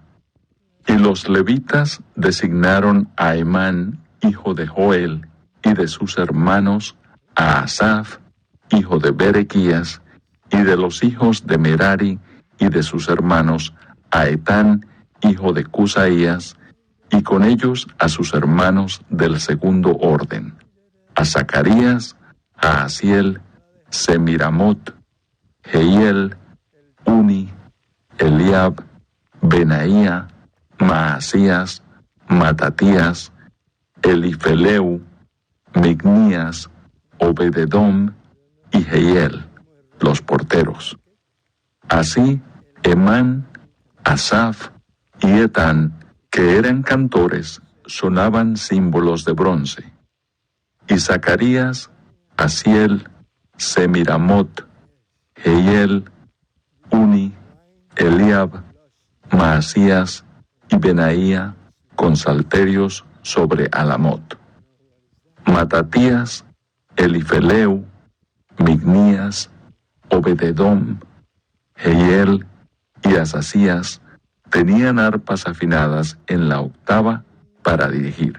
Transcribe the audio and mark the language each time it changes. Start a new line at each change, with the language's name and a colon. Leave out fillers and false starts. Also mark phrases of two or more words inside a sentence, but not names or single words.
Spanish: Y los levitas designaron a Emán, hijo de Joel, y de sus hermanos a Asaf, hijo de Berequías, y de los hijos de Merari, y de sus hermanos a Etán, hijo de Cusaías, y con ellos a sus hermanos del segundo orden, a Zacarías, a Asiel, Semiramot, Jehiel, Uni, Eliab, Benaía, Maasías, Matatías, Elifeleu, Mignías, Obededom y Jehiel, los porteros. Así, Emán, Asaf y Etán, que eran cantores, sonaban símbolos de bronce. Y Zacarías, Asiel, Semiramot, Jehiel, Uni, Eliab, Maasías y Benaía, con salterios sobre Alamot. Matatías, Elifeleu, Mignías, Obededom, Jehiel y Asasías tenían arpas afinadas en la octava para dirigir.